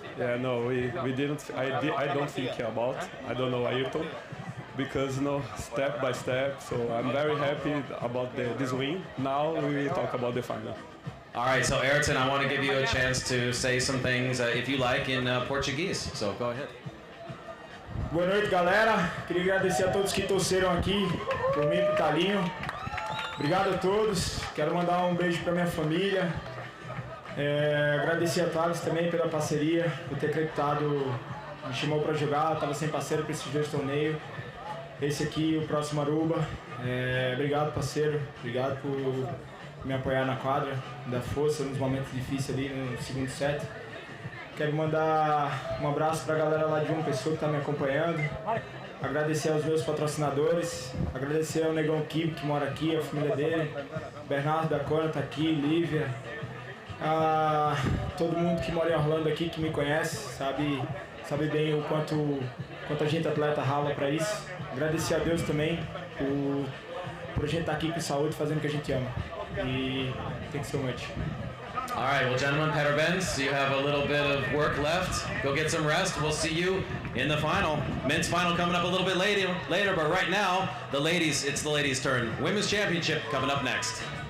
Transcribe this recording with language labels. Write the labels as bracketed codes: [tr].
[en] Yeah, no, we didn't. I don't think about. I don't know Airton because step by step. So I'm very happy about this win. Now we will talk about the final. All right, so Airton, I want to give you a chance to say some things, if you like, in Portuguese. So go ahead. [pt] Boa noite, galera. Queria agradecer a todos que torceram aqui por mim e pro Talinho. Obrigado a todos. Quero mandar um beijo para minha família. Agradecer a Thales também pela parceria, por ter acreditado, me chamou para jogar. Estava sem parceiro para esses dois torneios. Esse aqui, o próximo Aruba. Obrigado, parceiro. Obrigado por me apoiar na quadra, dar força nos momentos difíceis ali no segundo set. Quero mandar um abraço para a galera lá de João Pessoa que está me acompanhando. Agradecer aos meus patrocinadores. Agradecer ao Negão Kibe, que mora aqui, a família dele. Bernardo da Cora está aqui, Lívia. Todo mundo que mora em Orlando aqui, que me conhece, sabe bem o quanto a gente atleta rala para isso. Agradecer a Deus também por a gente estar aqui com saúde, fazendo o que a gente ama. E [en] thanks so much. All right, well, gentlemen, Petter Benz, you have a little bit of work left. Go get some rest. We'll see you in the final. Men's final coming up a little bit later, but right now, it's the ladies' turn. Women's championship coming up next.